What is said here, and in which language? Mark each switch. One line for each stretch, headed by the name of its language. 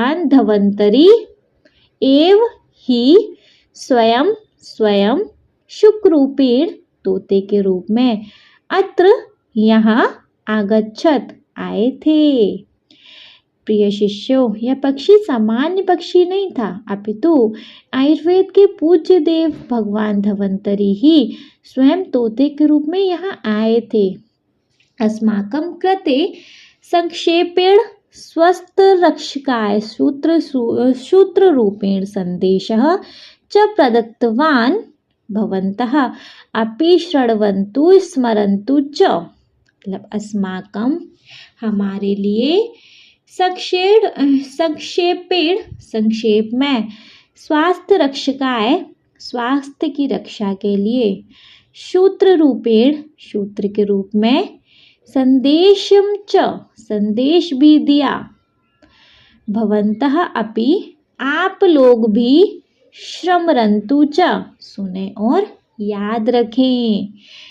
Hindi: धवंतरी एव ही स्वयं शुकरूपेण तोते के रूप में अत्र यहाँ आगच्छत आए थे। प्रिय शिष्यों, यह पक्षी सामान्य पक्षी नहीं था, अपितु आयुर्वेद के पूज्य देव भगवान धवंतरी ही स्वयं तोते के रूप में यहाँ आए थे।
Sanskrit: अस्माकं कृते संक्षेपेण स्वस्थ रक्षकाय सूत्र रूपेण संदेशः च प्रदत्तवान्, भवन्तः अपि शृण्वन्तु स्मरन्तु च।
Hindi: मतलब अस्माकं हमारे लिए संक्षेप में स्वास्थ्य रक्षकाय स्वास्थ्य की रक्षा के लिए, सूत्र के रूप में, संदेशम च संदेश भी दिया, भवन्तः अपि आप लोग भी, स्मरन्तु च सुने और याद रखें।